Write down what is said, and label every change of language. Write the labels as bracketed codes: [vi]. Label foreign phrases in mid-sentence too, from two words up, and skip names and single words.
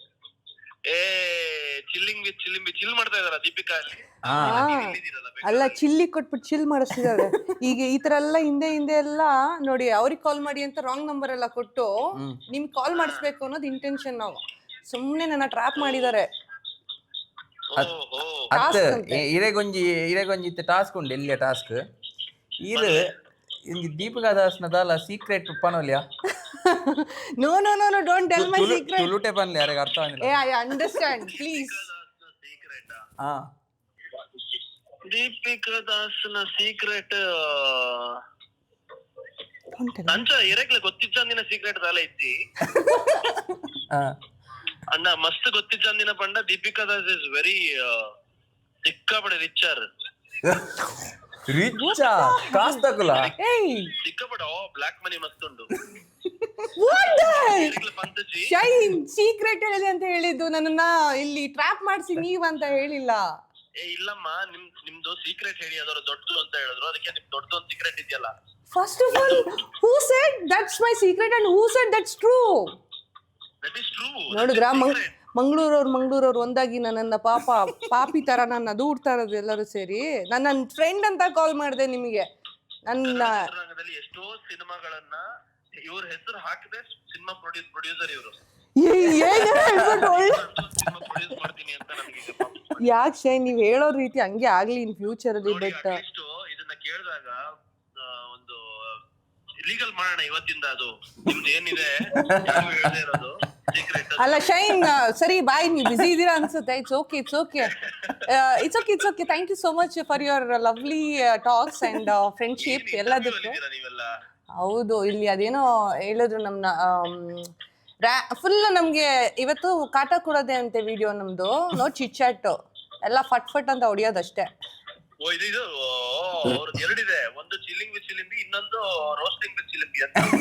[kn] ಚಿಲ್ ಮಾಡ್ತಾ ಇದಾರ ದೀಪಿಕಾ ಅಲ್ಲಿ. ಅಲ್ಲ, ಚಿಲ್ಲಿ ಕೊಟ್ಬಿಟ್ಟು ಚಿಲ್ ಮಾಡಿಸ್ತಿದ್ದಾರೆ ಈಗ. ಈ ತರ ಎಲ್ಲ ಹಿಂದೆ ಎಲ್ಲ ನೋಡಿ, ಅವ್ರಿಗೆ ಕಾಲ್ ಮಾಡಿ ಅಂತ [en] wrong number [kn] ಎಲ್ಲ ಕೊಟ್ಟು ನಿಮ್ಗೆ ಕಾಲ್ ಮಾಡಿಸ್ಬೇಕು ಅನ್ನೋದು ಇಂಟೆನ್ಷನ್. ನಾವು ಸುಮ್ಮನೆ ನನ್ನ ಟ್ರ್ಯಾಪ್ ಮಾಡಿದ್ದಾರೆ. ಓಹೋ [tcy] ಅತ್ತ ಇರೆಗೊಂಜಿ ಇತ್ತೆ ಟಾಸ್ಕ್ ಉಂಡು ಎಲ್ಲಿಯ ಟಾಸ್ಕ್ ಇದು ಇಂಗೆ ದೀಪಿಕಾ ದಾಸ್ನ ದಾಲ ಸೀಕ್ರೆಟ್ ಪನೋಲ್ಯ [en] no no no no don't tell my secret. [tcy] ತುಳುಟೆ ಪನ್ಲೆ [kn] ಯಾರಿಗೆ ಅರ್ಥ ಆಗಿಲ್ಲ. [en] A I understand please. ಸೀಕ್ರೆಟ್ ಹಾ [tcy] ದೀಪಿಕಾ ದಾಸ್ನ ಸೀಕ್ರೆಟ್ [en] don't tell. [tcy] ಅಂಚ ಇರಕ್ಲೆ ಗೊತ್ತಿಜ್ಜಂದಿನ ಸೀಕ್ರೆಟ್ ದಾಲ ಇತ್ತಿ ಹಾ ಅಣ್ಣ ಮಸ್ತ್ ಗೊತ್ತಿಜ್ಜಂದಿನ ಪಂಡ ದೀಪಿಕಾ ದಾಸ್ [en] is very [tcy] ಸಿಕ್ಕಾಪಡೆ ರಿಚರ್ ರಿಚ್ಚಾ ಕಾಸ್ತಕುಲ ಏಯ್ ಸಿಕ್ಕಾಪಡೆ [en] black money [tcy] ಮಸ್ತ್ ಉಂಟು [en] what the [tcy] ಇರಕ್ಲೆ ಪಂತಜಿ [kn] ಶೈನ್ ಸೀಕ್ರೆಟ್ ಹೇಳಿದೆ ಅಂತ ಹೇಳಿದ್ದು, ನನ್ನನ್ನ ಇಲ್ಲಿ ಟ್ರ್ಯಾಪ್ ಮಾಡಿಸಿ ನೀವಂತ ಹೇಳಿಲ್ಲ. ಏ ಇಲ್ಲಮ್ಮ ನಿಮ್ದು ಸೀಕ್ರೆಟ್ ಹೇಳಿ ಅದರ ದೊಡ್ಡದು ಅಂತ ಹೇಳಿದ್ರು, ಅದಕ್ಕೆ ನಿಮ್ ದೊಡ್ಡದು ಒಂದು ಸೀಕ್ರೆಟ್ ಇದೆಯಲ್ಲ. [en] first of all who said that's my secret and who said that's true? that is true. [kn] ನೋಡಿದ್ರಾ ಮಂಗಳೂರವ್ರು ಒಂದಾಗಿ ನನ್ನನ್ನ ಪಾಪಿ ತರ ನನ್ನ ದೂಡ್ತಾ ಇರೋದು ಎಲ್ಲರೂ ಸೇರಿ. ನನ್ನ ಫ್ರೆಂಡ್ ಅಂತ ಕಾಲ್ ಮಾಡಿದೆ ನಿಮಗೆ. ನನ್ನ ರಂಗದಲ್ಲಿ ಎಷ್ಟೋ ಸಿನಿಮಾಗಳನ್ನ ಇವ್ರ ಹೆಸರು ಹಾಕಿದೆ [en] cinema producer [kn] ಇವರು [en] cinema produce [kn] ಮಾಡ್ತೀನಿ ಅಂತ ನನಗೆ ಯಾಕೆ ಶೈನ್ ನೀವ್ ಹೇಳೋ ರೀತಿ ಹಂಗೆ ಆಗ್ಲಿ [en] in future [kn] ಅಲ್ಲಿ. ಬಟ್ ಇದನ್ನ ಕೇಳಿದಾಗ ಒಂದು ಲೀಗಲ್ ಮಾಡೋಣ ಇವತ್ತಿಂದ. ಅದು ನಿಮ್ದು ಏನಿದೆ ಹೇಳದೇ ಇರೋದು ಸೀಕ್ರೆಟ್ ಅಲ್ಲ ಶೈನ್, ಸರಿ ಬಾಯ್, ನೀವು ಬಿಸಿ ಇದ್ದೀರಾ ಅನ್ಸುತ್ತೆ. [en] it's okay thank you so much for your lovely talks and friendship ಎಲ್ಲದಕ್ಕೂ. [kn] ನೀವೆಲ್ಲ ಹೌದು, ಇಲ್ಲಿ ಅದೇನೋ ಹೇಳಿದ್ರು ನಮ್ನ ಫುಲ್ ನಮ್ಗೆ ಇವತ್ತು ಕಾಟ ಕೊಡೋದೆ ಅಂತೆ ವಿಡಿಯೋ ನಮ್ದು. [en] no chit chat, [kn] ಎಲ್ಲ ಫಟ್ ಅಂತ ಹೊಡಿಯೋದಷ್ಟೇ. ಓ ಇದು ಅವ್ರದ್ದು ಎರಡಿದೆ, ಒಂದು ಚಿಲ್ಲಿಂಗ್ ವಿತ್ ಚಿಲಿಂಬಿ, ಇನ್ನೊಂದು ರೋಸ್ಟಿಂಗ್ ವಿತ್ ಚಿಲಿಂಬಿ ಅಂತ.